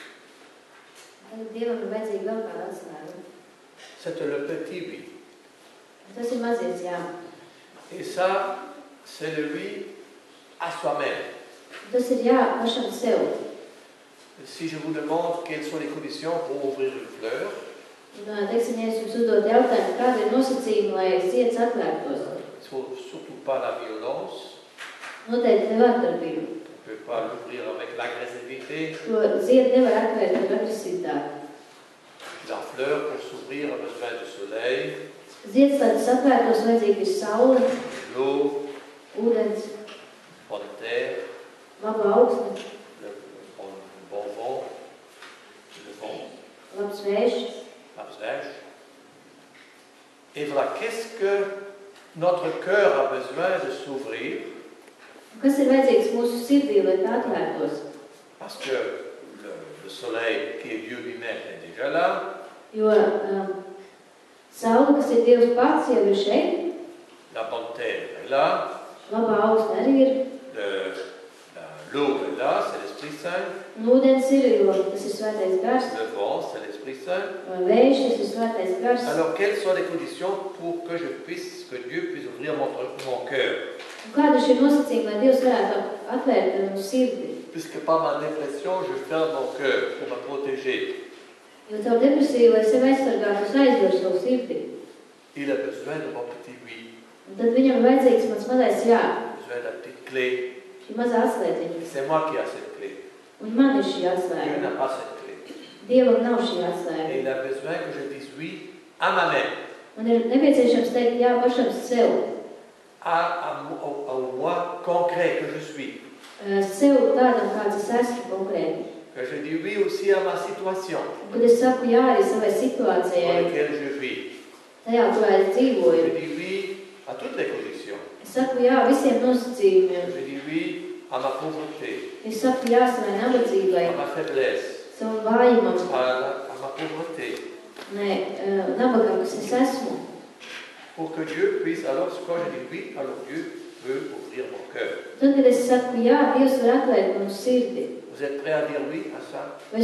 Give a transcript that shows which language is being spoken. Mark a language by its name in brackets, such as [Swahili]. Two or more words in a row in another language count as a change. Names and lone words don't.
[Latvian] Dievam ir vajadzīga vēl kāda atslēga. [French] C'est le petit oui. [Latvian] Tas ir mazies jā. [French] Et ça, c'est le oui à soi-même. [Latvian] Tas ir jā pašam sev. [French] Si je vous demande quelles sont les conditions pour ouvrir une fleur, [Latvian] Teiksim, ja es jums uzdot jautājumu, kāda ir nosacījuma, lai zieds atvērtos? [French] il ne faut surtout pas la violence. [Latvian] Noteikti ne vārdarbību. [French] On ne peut pas l'ouvrir avec l'agressivité. [Latvian] To ziedu nevar atvērt ar agresivitāti. [French] La fleur, pour s'ouvrir, a besoin de soleil, [Latvian] Zieds, lai tas atvērtos, vajadzīga ir saule, [French] l'eau, [Latvian] ūdens, [French] bonne terre, [Latvian] laba augsne, [French] le bon vent, le vent, [Latvian] labs vējš. [French] la neige. Et voilà, qu'est-ce que notre cœur a besoin de s'ouvrir? [Latvian] Kas ir vajadzīgs mūsu sirdī, lai tā atvērtos? [French] Parce que le soleil, qui est Dieu lui-même, est déjà là. [Latvian] Jo saule, kas ir Dievs pats, jau ir šeit. [French] La bonne terre est là. [Latvian] Labā augsne arī ir. [French] L'eau est là, c'est l'Esprit Saint. [Latvian] Un ūdens ir, jo tas ir Svētais Gars. [French] Le vent, c'est l'Esprit Saint. [Latvian] Vējš, tas ir Svētais Gars. [French] Alors, quelles sont les conditions pour que que Dieu puisse ouvrir mon cœur? [Latvian] Un kāda šī nosacījuma, lai Dievs varētu atvērt mūsu sirdi? [French] Puisque par ma dépression, je ferme mon cœur pour me protéger. [Latvian] Jo caur depresiju, lai sevi aizsargātu, es aizveru savu sirdi. [French] Il a besoin de mon petit oui. [Latvian] Un tad viņam ir vajadzīgs mans mazais jā. [French] Il a besoin de la petite clé. [Latvian] Šī mazā atslēdziņa. [French] C'est moi qui ai cette clé. [Latvian] Un man ir šī [French] Dieu [Latvian] atslēga. [French] n'a pas cette clé. [Latvian] Dievam nav šī [French] Et [Latvian] atslēga. [French] il a besoin que je dise oui à ma mère, [Latvian] Man ir nepieciešams teikt jā pašam sev. [French] au moi concret que je suis. [Latvian] Sev tādam, kāds es esmu konkrēti. [French] Que je dis oui aussi à ma situation [Latvian] Kad es saku jā arī savai [French] dans [Latvian] situācijai, [French] laquelle je vis. [Latvian] tajā, kurā es dzīvoju. [French] Je dis oui à toutes les conditions. [Latvian] Es saku jā visiem nosacījumiem. [French] Je dis oui à ma pauvreté, [Latvian] Es saku jā savai nabadzībai, [French] à ma faiblesse, [Latvian] savam vājumam, [French] à pauvreté. Pour que Dieu puisse, alors quand je dis oui, alors Dieu peut ouvrir mon cœur. Vous êtes prêts à dire oui à ça?